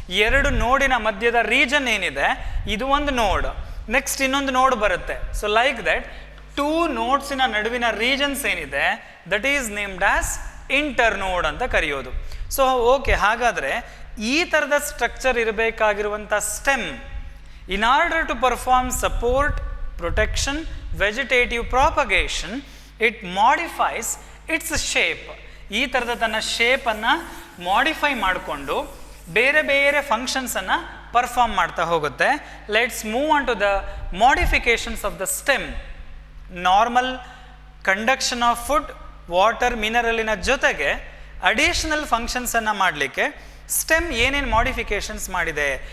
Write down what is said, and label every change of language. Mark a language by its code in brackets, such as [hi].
[kn] ಎರಡು ನೋಡಿನ ಮಧ್ಯದ ರೀಜನ್ ಏನಿದೆ ಇದು ಒಂದು ನೋಡ್, ನೆಕ್ಸ್ಟ್ ಇನ್ನೊಂದು ನೋಡ್ ಬರುತ್ತೆ. [en] so like that two ನೋಡ್ಸಿನ ನಡುವಿನ regions ಏನಿದೆ that is named as internode [kn] ಅಂತ ಕರೆಯೋದು. [en] so okay, [kn] ಹಾಗಾದರೆ ಈ ಥರದ [en] Structure ಇರಬೇಕಾಗಿರುವಂಥ stem in order to perform support, protection, vegetative propagation, it modifies its shape. [kn] ಈ ಥರದ ತನ್ನ ಶೇಪನ್ನು ಮಾಡಿಫೈ ಮಾಡಿಕೊಂಡು ಬೇರೆ ಬೇರೆ ಫಂಕ್ಷನ್ಸನ್ನು ಪರ್ಫಾರ್ಮ್ ಮಾಡ್ತಾ ಹೋಗುತ್ತೆ. [en] Let's move on to the modifications of the stem. Normal conduction of food, water, [kn] ಮಿನರಲಿನ ಜೊತೆಗೆ ಅಡಿಷನಲ್ ಫಂಕ್ಷನ್ಸನ್ನು ಮಾಡಲಿಕ್ಕೆ ಸ್ಟೆಮ್ ಏನೇನು ಮಾಡಿಫಿಕೇಶನ್ಸ್ ಮಾಡಿದೆ.